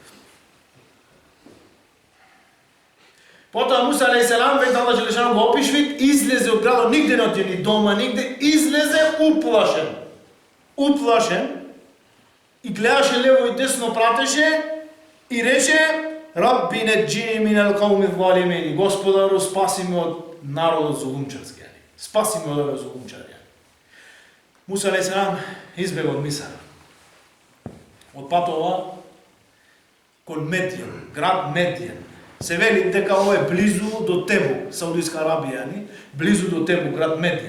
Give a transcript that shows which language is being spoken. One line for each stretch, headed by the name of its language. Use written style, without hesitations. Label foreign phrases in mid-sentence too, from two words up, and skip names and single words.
Macedonian: Потоа Муса алейхиссалам, веќе Аллах Джелешану го опишви, излезе од градот, нигде не оти ни дома, нигде, излезе уплашен. Уплашен и гледаше лево и десно, пратеше и рече:
Arabic: رب نجني من القوم الظالمين.
Macedonian: Господару, спаси ме од народот зулумчарски. Спаси ме од овие зулумчари. Муса алейхиссалам избега од Мисар. Од патова кон Медиен, град Медиен. Се вели дека ова е близу до Тебук, Саудиска Арабија, близу до Тебук, град Медиен.